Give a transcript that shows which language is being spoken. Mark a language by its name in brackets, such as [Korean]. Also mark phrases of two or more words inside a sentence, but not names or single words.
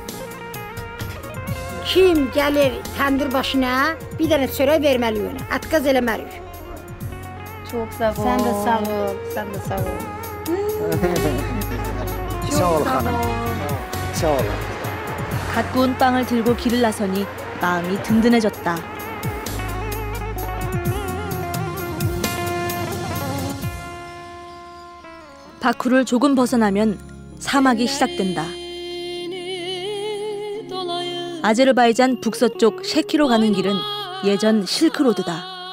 [Azerbaijani] Kim gəlir təndir başına bir dənə çörək verməli ona. Atqaz eləməliyik. Çok sağ ol. Sən də sağ ol. Sən də sağ ol. Sağ ol hanım. Sağ ol. [Korean] 갓 구운 빵을 들고 길을 나서니 마음이 든든해졌다. 바쿠를 조금 벗어나면 사막이 시작된다. 아제르바이잔 북서쪽 셰키로 가는 길은 예전 실크로드다.